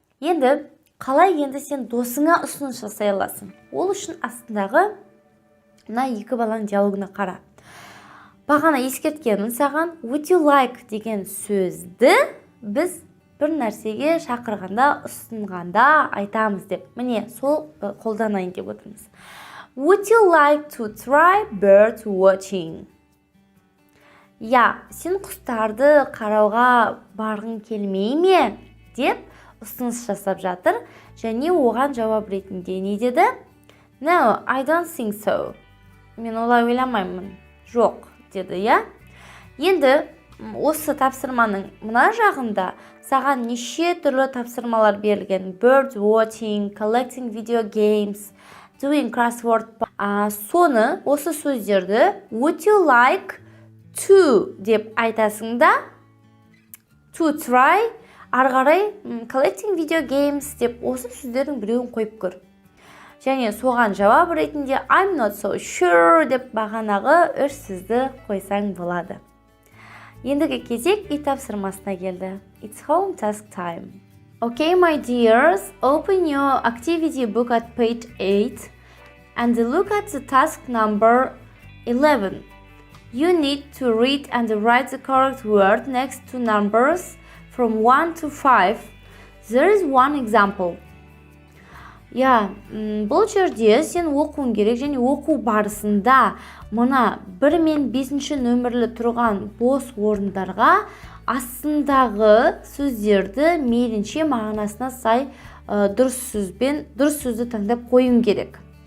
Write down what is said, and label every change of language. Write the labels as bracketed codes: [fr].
[kk] Енді қалай енді сен досыңа ұсыныс жасай аласың? Ол үшін астындағы мына екі баланың диалогына қара. Бағана ескерткенмін саған, [en] would you like [kk] деген сөзді біз бір нәрсеге шақырғанда, ұсынғанда айтамыз деп. Міне, сол қолданайын деп отырмыз. [en] Would you like to try bird watching? [kk] Я, сен құстарды қарауға барғың келмей ме? Деп ұсыныс жасап жатыр. Және оған жауап ретінде не деді? [en] No, I don't think so. [kk] Мен олай ойламаймын. Жоқ, деді, я? Енді осы тапсырманың мына жағында саған неше түрлі тапсырмалар берілген. [en] Bird watching, collecting video games, doing crossword. [kk] Соны, осы сөздерді [en] would you like to [kk] деп айтасың да, [en] to try, [kk] арғарай [en] collecting video games [kk] деп осы сөздердің біреуін қойып көр. Және соған жауап ретінде [en] I'm not so sure [kk] деп бағанағы 3 сөзді қойсаң болады. Ендігі кезек үй тапсырмасына келді. [en] It's home task time. Okay, my dears, open your activity book at page 8 and look at the task number 11. You need to read and write the correct word next to numbers from 1 to 5. There is one example. [kk] Бұл жерде сен оқуың керек және оқу барысында мұна 1 мен 5 нөмірлі тұрған бос орындарға астындағы сөздерді мейлінше мағынасына сай дұрыс сөзді таңдап қойың керек.